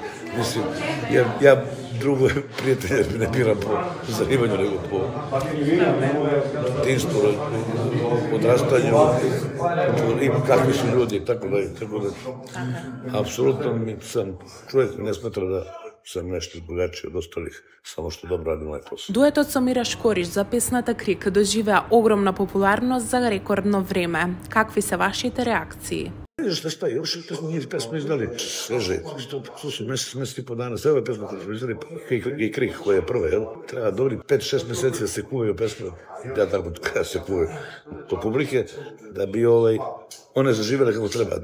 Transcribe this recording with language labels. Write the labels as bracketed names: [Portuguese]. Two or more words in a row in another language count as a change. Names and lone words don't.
[Serbian] Mislim, ja drugo prijatelje ne biram po zanimanju, nego po tinstvu, odrastanju, i kakvi su ljudi, tako da, apsolutno sam čovjek ne smatra da sam nešto drugačiji od ostalih, samo što dobro radim ovaj posao. [Macedonian] Дуетот со Мира Шкориш за песната Крик доживеа огромна популарност за рекордно време. Какви се вашите реакции? [Serbian] Знаš šta, još nije pesmu izdali sveže, to su mjesec i po dana, sve ove pesme koje smo izdali, i Krik koja je prva, jel? Treba dobri 5-6 mjeseci da se kuvaju pesme, ja tako kada se kuvaju po publike, da bi one zaživele kako treba.